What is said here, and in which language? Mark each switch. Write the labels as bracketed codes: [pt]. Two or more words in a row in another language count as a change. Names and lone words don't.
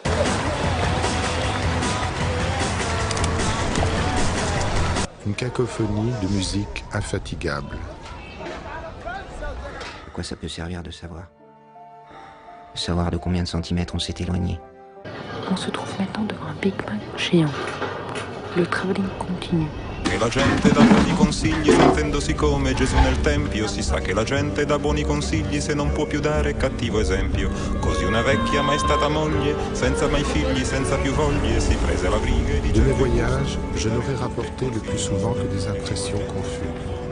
[fr] Une cacophonie de musique infatigable. À quoi ça peut servir de savoir? Savoir de combien de centimètres on s'est éloigné. On se trouve maintenant devant un [en] Big Bang [fr] géant. Le travelling continue. [it] Che la gente dà buoni consigli sentendosi come Gesù nel Tempio, si sa che la gente dà buoni consigli se non può più dare cattivo esempio. Così una vecchia mai stata moglie, senza mai figli, senza più voglie, si prese la briga e [fr] De mes voyages, je n'aurais rapporté le plus souvent que des impressions confuses.